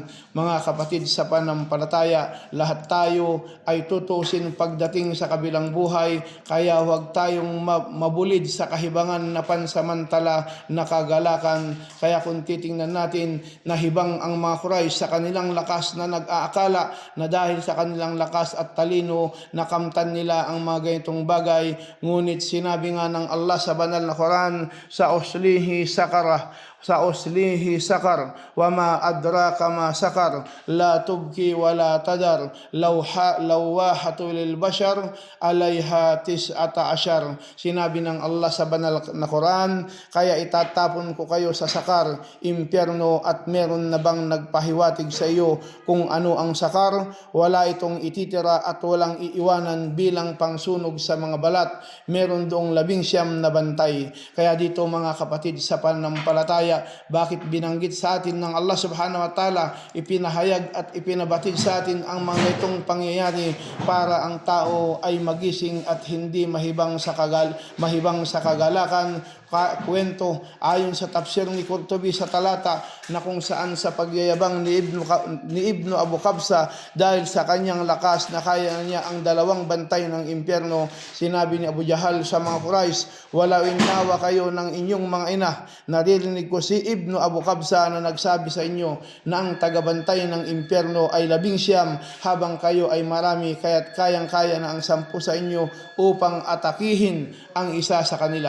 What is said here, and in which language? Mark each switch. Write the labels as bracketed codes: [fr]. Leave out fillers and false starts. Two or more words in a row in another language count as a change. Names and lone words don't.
[tl] Mga kapatid sa pananampalataya, lahat tayo ay tutusin pagdating sa kabilang buhay, kaya huwag tayong mabulid sa kahibangan na pansamantala na kagalakan. Kaya kung titingnan natin, nahibang ang mga Quraysh sa kanilang lakas na nag-aakala na dahil sa kanilang lakas at talino nakamtan nila ang mga ganitong bagay. Ngunit sinabi nga ng Allah sa banal na Quran, [ar] سأصليه سقر وما أدراك ما سقر لا تبقي ولا تذر لواحة للبشر عليها تسعة عشر. [tl] Sinabi ng Allah sa banal na Quran, kaya itatapon ko kayo sa sakar, impyerno, at meron na bang nagpahiwatig sa iyo kung ano ang sakar? Wala itong ititira at walang iiwanan bilang pangsunog sa mga balat. Meron doong 19 na bantay. Kaya dito mga kapatid sa pananampalataya, bakit binanggit sa atin ng Allah [ar] سبحانه وتعالى, [tl] ipinahayag at ipinabatid sa atin ang mga itong pangyayari para ang tao ay magising at hindi mahibang sa kagalakan. Kwento ayon sa tafsir ni Qurtubi sa talata na kung saan sa pagyayabang ni Ibnu Abu Qabsa dahil sa kanyang lakas na kaya niya ang 2 bantay ng impyerno, sinabi ni Abu Jahal sa mga Quraysh, wala inawa kayo ng inyong mga ina, naririnig ko si Ibnu Abu Qabsa na nagsabi sa inyo na ang tagabantay ng impyerno ay 19 habang kayo ay marami, kaya't kayang-kaya na ang 10 sa inyo upang atakihin ang isa sa kanila.